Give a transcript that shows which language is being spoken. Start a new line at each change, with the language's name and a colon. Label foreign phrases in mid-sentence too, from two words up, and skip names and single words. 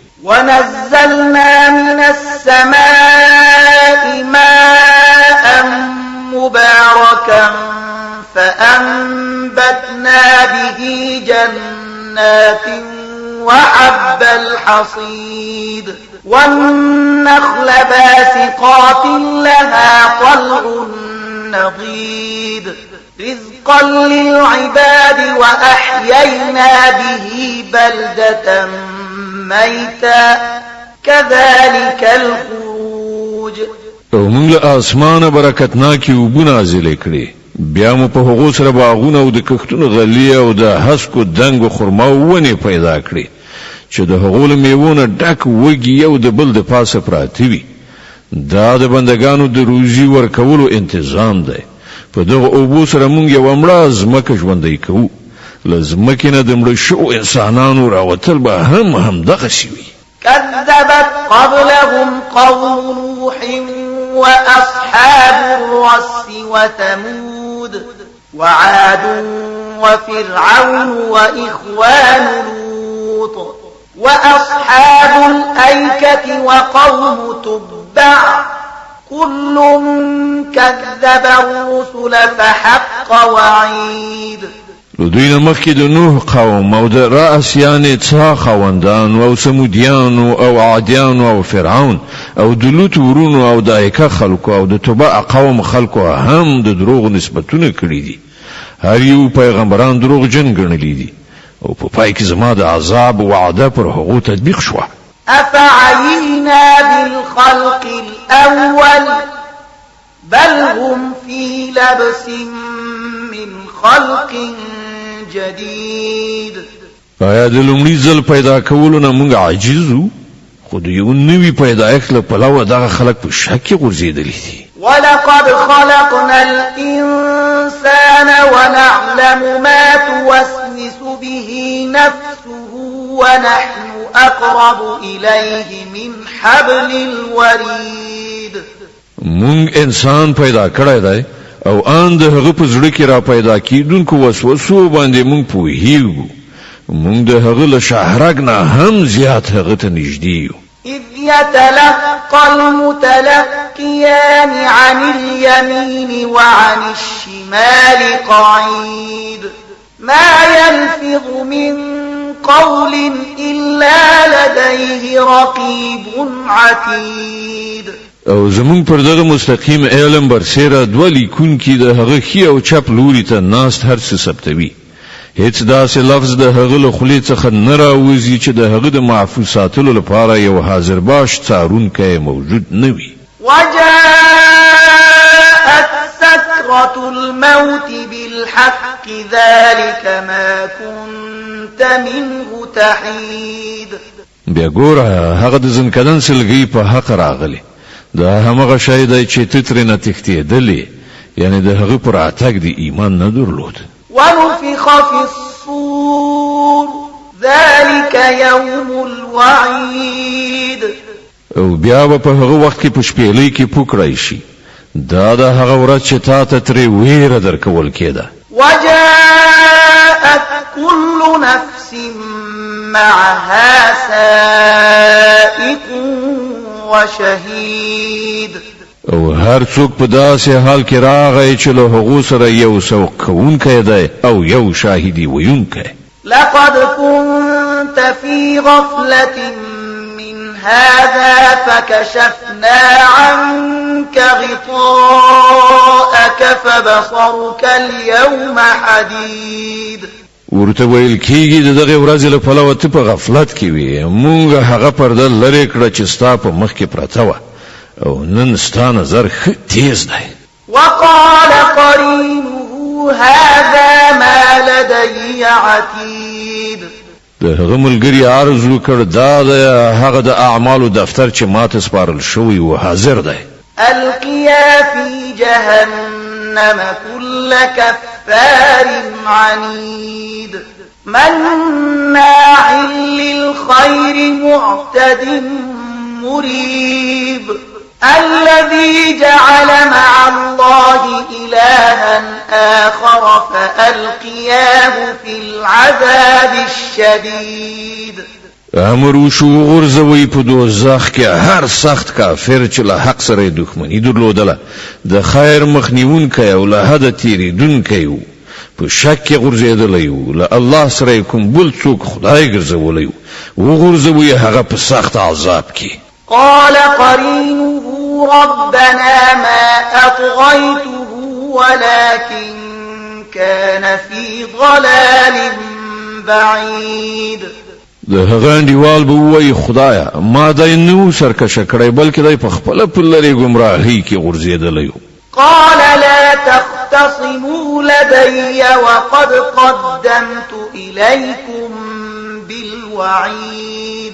Arabic: ونزلنا من السماء ماء مباركا فأنبتنا به جنات وحب الحصيد والنخل باسقات لها طلع نضيد رزقا للعباد وأحيينا به بلدة ميتا كذلك الخروج
Pashto: او موږ له اسمانه برکتناکي وبو نازلې کړې بیا مو په هغو سره باغونه او د کښتونو غلې او د هسکو دنګو خرما ونې پیدا کړې چې د هغو له میوونه ډک وږي یو د بل د پاسه پراته وي دا د بندگانو د روزي ورکولو انتظام دی په دغه اوبو سره موږ یو مړه ځمکه ژوندۍ کوو له ځمکې نه د مړه شو انسانانو راوتل به هم دغسې وي
Arabic: كذبت قبلهم قوم نوح وأصحاب الرس وثمود وعاد وفرعون وإخوان لوط وأصحاب الأيكة وقوم تبع كل كذب الرسل فحق وعيد
Pashto: دوی مخکې د نوح قوم او د رأس یعنی څا خوندان او سمودیان او عادیان او فرعون او د لوط ورونو او د ایکه خلکو او د تبع قوم خلکو هم د دروغ نسبتونه کړی دي هر یو پیغمبران دروغ جن ګڼلي دي او په پای کې زما د عذاب وعده پر هغو تطبیق شوه
Arabic: أفعينا بالخلق الأول بل هم في لبس من خلق جديد.
Pashto: آیا د لومړي ځل پیدا کولو نه موږ عاجزو؟ خو د یو نوي پیدایښت له پلوه دغه خلک په شک کې غورځېدلي دي.
Arabic: ولقد خلقنا الإنسان ونعلم ما توسوس به نفسه ونحن أقرب إليه من حبل الوريد.
Pashto: مونږ انسان پیدا کړی دی او ان د هغه په زړه کې را پیدا کیدونکو وسوسو باندې مونږ پوهیږو. مونږ د هغه له شهرګ نه هم زیات هغه ته نږدې یو.
Arabic: إذ يتلقى المتلقيان عن اليمين وعن الشمال قعيد ما يلفظ من قول إلا لديه رقيب عتيد.
Pashto: او زمون پر دغه مستقیم علم برسیره دوه لیکونکي د هغه خي او چپ لوري ته ناست هر څه ثبتوي. هیڅ داسې لفظ د هغه له خولې څخه نه راوځي چې د هغه د محفوظ ساتلو لپاره یو حاضر باش څارونکی موجود نه وي.
Arabic: وجاءت سكرة الموت بالحق ذلك ما كنت منه تحيد.
Pashto: بیا ګوره هغه د ځنکدن سلګي په حق راغلی. دا همغه شی دی چې ته ترې نه تښتېدلې، یعنی د هغه پر اتګ د ایمان نه درلود.
Arabic: ونفخ في الصور ذلك يوم الوعيد.
Pashto: او بیا په هغه وخت کې په شپېلۍ کې پوکړای شي. دا د هغه ورځ چې تا ته ترې ویره درکول کېده.
Arabic: وجاءت كل نفس معها سائق وشهيد.
Pashto: او هر څوک په داسې حال کې راغی چې له هغو سره یو سوق کوونکی دی او یو شاهدي ویونکی.
Arabic: لقد كنت في غفلة من هذا فكشفنا عنك غطاءك فبصرك اليوم حديد.
Pashto: ورته ویل کېږي د دغه ورځې له پلوه ته په غفلت کې وې. مونږ هغه پرده لرې کړه چې ستا په مخ کې پرته وه او نن ستا نظر ښه تیز دی.
Arabic: وقال قرينه هذا ما لدي عتيد.
Pashto: د هغه ملګري عرض وکړ دا د هغه د اعمالو دفتر چې ماته سپارل شوی و حاضر دی.
Arabic: القيا في جهنم كل كفار عنيد مناع للخير معتد مريب الذي جعل مع الله إلها آخر فألقياه في العذاب الشديد.
Pashto: امر وشو غرزوی په دوزخ کې هر سخت کافر چې له حق سره دښمنی درلودله د خیر مخنیونکی او له حد تیریدونکی و په شک کې غورځېدلی و له الله سره کوم بل څوک خدای ګرځولی و وغورځوی هغه په سخت عذاب کې.
Arabic: قال قرينه ربنا ما أطغيته ولكن كان في ضلال بعيد.
Pashto: د هغه انډیوال به وایي خدایا ما دای نو سرکشه کړی بلکې دای په خپل په لري ګمراهۍ کې غورځېدلی.
Arabic: قال لا تختصموا لدي وقد قدمت إليكم بالوعيد.